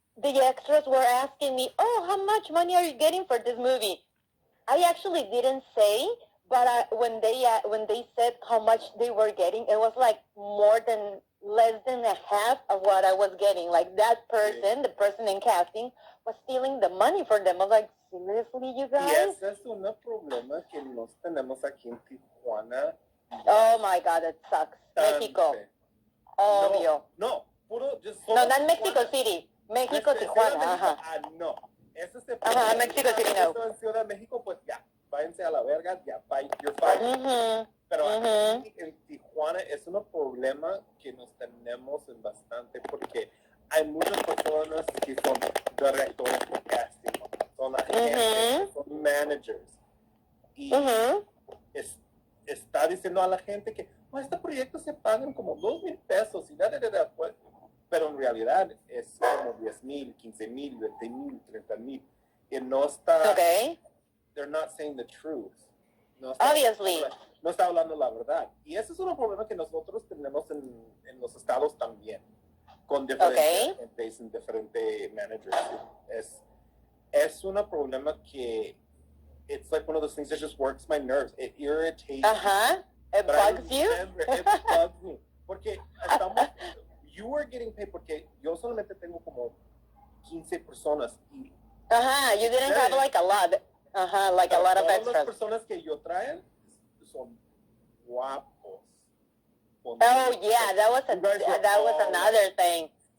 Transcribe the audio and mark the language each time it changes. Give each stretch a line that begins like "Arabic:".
English: the extras were asking me, "Oh, how much money are you getting for this movie?" I actually didn't say, but when they said how much they were getting, it was like less than a half of what I was getting. Like that person, the person in casting, was stealing the money for them. I was like, seriously, you guys?
Spanish: Y ese es un problema que nos tenemos aquí en Tijuana.
English: Oh my God, it sucks. Mexico. Obvio.
Spanish: No, puro.
English: No, not Mexico City. Mexico, Tijuana. Ajá.
Spanish: No. Ese es el Ajá, Mexico City, no. En Ciudad de México, pues ya, váyanse a la verga, ya,
English: bye, you're fired.
Spanish: Pero aquí en Tijuana es un problema que nos tenemos en bastante porque hay muchas personas que son directores de casting, son agentes, son managers. Y está diciendo a la gente que este proyecto se pagan como 2,000 pesos y pues, pero en realidad es como 10,000, 15,000, 20,000, 30,000. Y no está,
English: they're not saying the truth.
Spanish: No está,
English: Obviously.
Spanish: No está hablando la verdad. Y ese es un problema que nosotros tenemos en los estados también, con diferentes agentes y diferentes managers. Es un problema que
English: it's like one of those things that just works my nerves. It irritates me. It bugs you? It bugs me.
Spanish: Porque
English: you were getting paid
Spanish: porque yo solamente tengo como 15 personas. Y
English: you didn't have like a lot. Like a lot of extras.
Spanish: Las personas que yo traen son guapos.
English: Oh yeah, that was another thing.